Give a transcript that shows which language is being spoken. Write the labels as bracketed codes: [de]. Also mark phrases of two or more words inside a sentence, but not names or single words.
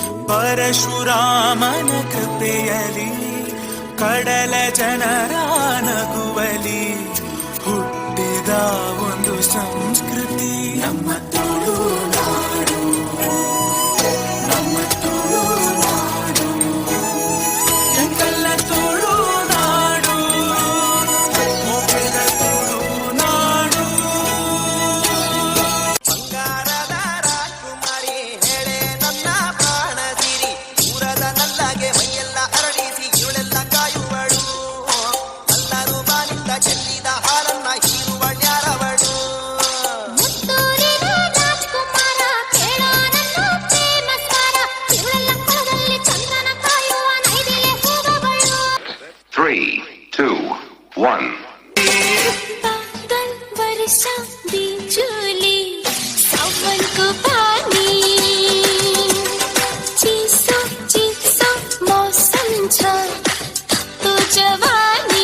[kn] ಪರಶುರಾಮನ ಕೃಪೆಯಲಿ ಕಡಲ ಜನರ ನಗುವಲಿ ಹುಟ್ಟಿದ ಒಂದು ಸಂಸ್ಕೃತಿ ನಮ್ಮ ತುಳುನಾಡು, ನಮ್ಮ ತುಳುನಾಡು, ಎಂತೆಲ್ಲ ತುಳುನಾಡು, ಮೊಗದ ತುಳುನಾಡು. ಬಂಗಾರದ ರಾಜಕುಮಾರಿ ಹೇಳೆ ನನ್ನ ಪ್ರಾಣದಿರಿ, ದೂರದ ನಲ್ಲಗೆ ಮೈಯೆಲ್ಲ ಅರಳಿಸಿ ಇವಳೆಲ್ಲ ಕಾಯುವಳು, ಎಲ್ಲರೂ ಬಾನಿಂದ ಚೆಲ್ಲಿದ ಹಾಲನ್ನ ಹೀರುವಳ್ಯಾರವಳು. ಮುತ್ತೂರಿನ ರಾಜ್ಕುಮಾರ ಕೇಳ ನನ್ನ ಪ್ರೇಮ ಸ್ವರ, ಇವಳೆಲ್ಲ ಕೊಳದಲ್ಲಿ ಚಂದ್ರನ ಕಾಯುವ ನೈದಿಲೆ ಹೋಗಬಳು. 3, 2, 1. [ne] बादल वर्षा बिजुली सावन को पानी, चीसो मौसम छ तो जवानी.